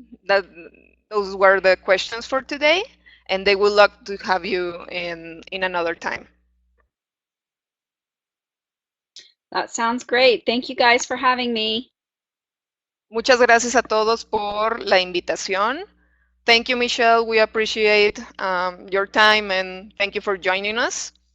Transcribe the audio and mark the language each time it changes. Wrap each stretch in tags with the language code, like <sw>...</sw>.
<en>That those were the questions for today, and they would love to have you in another time. That sounds great. Thank you guys for having me.</en> <es>Muchas gracias a todos por la invitación.</es> <en>Thank you, Michelle. We appreciate your time and thank you for joining us.</en>